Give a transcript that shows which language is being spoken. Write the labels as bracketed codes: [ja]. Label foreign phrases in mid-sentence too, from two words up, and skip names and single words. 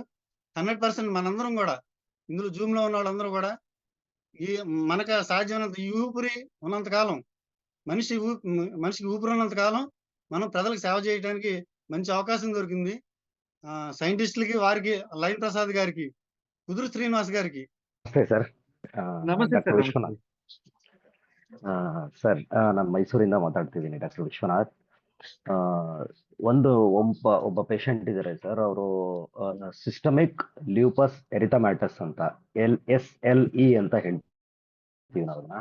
[te] 100% మనందరం గూడా ఇందులో జూమ్‌లో ఉన్నోళ్ళందరూ గూడా ఈ మనకు సాధ్యమైనంత ఈ ఊపిరి ఉన్నంత కాలం మనిషికి ఊపిరి ఉన్నంత కాలం మనం ప్రజలకు సేవ చేయడానికి మంచి అవకాశం దొరికింది. సైంటిస్టులకి వారికి లైన్ ప్రసాద్ గారికి, కుదురు శ్రీనివాస్ గారికి. [kn] ನಮಸ್ತೆ ಸರ್. ನಮಸ್ತೆ ಡಾಕ್ಟರ್ ಸರ್. ವಿಶ್ವನಾಥ್ ಸರ್, ನಾನು ಮೈಸೂರಿಂದ ಮಾತಾಡ್ತಿದ್ದೀನಿ. ಡಾಕ್ಟರ್ ವಿಶ್ವನಾಥ್. ಒಬ್ಬ ಪೇಷಂಟ್ ಇದ್ದಾರೆ ಸರ್. ಅವರು [en] systemic lupus erythematosus [kn] ಅಂತ LSLE ಅಂತ ಹೇಳ್ತೀವಿ ನಾವು ಅದನ್ನ.